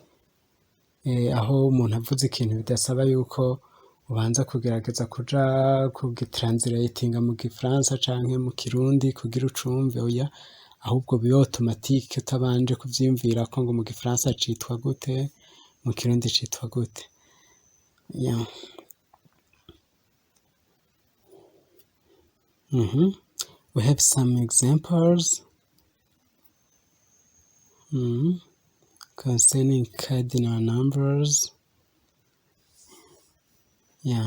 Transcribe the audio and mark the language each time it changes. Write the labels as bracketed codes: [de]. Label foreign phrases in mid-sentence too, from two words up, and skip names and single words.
[rn] Aho umuntu avuze ikintu bidasaba yuko ubanza kugerageza kuja kugitranslatinga mu gifaransa canke mu kirundi kugira ucumve, oya, ahubwo bibe automatique utabanje kuvyiyumvirako ngo mu gifaransa citwa gute, mu kirundi citwa gute. [en] Yeah. We have some examples concerning cardinal numbers. Yeah.